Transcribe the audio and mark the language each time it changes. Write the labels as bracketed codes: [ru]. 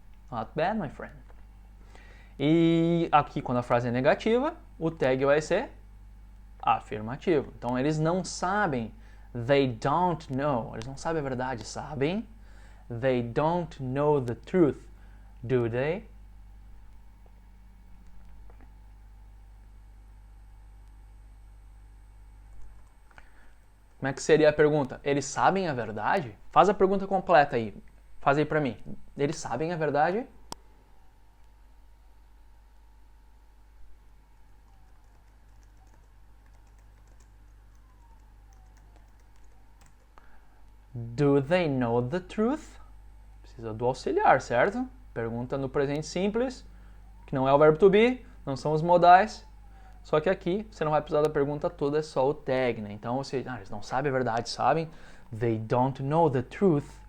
[en] Not bad, my friend. [pt] E aqui, quando a frase é negativa, o tag vai ser afirmativo. Então, eles não sabem. [en] They don't know. [pt] Eles não sabem a verdade, sabem? [en] They don't know the truth. Do they? [pt] Como é que seria a pergunta? Eles sabem a verdade? Faz a pergunta completa aí. Faz aí pra mim. Eles sabem a verdade? [en] Do they know the truth? [pt] Precisa do auxiliar, certo? Pergunta no presente simples, que não é o verbo to be, não são os modais. Só que aqui você não vai precisar da pergunta toda, é só o tag, né? Então eles não sabem a verdade, sabem? [en] They don't know the truth.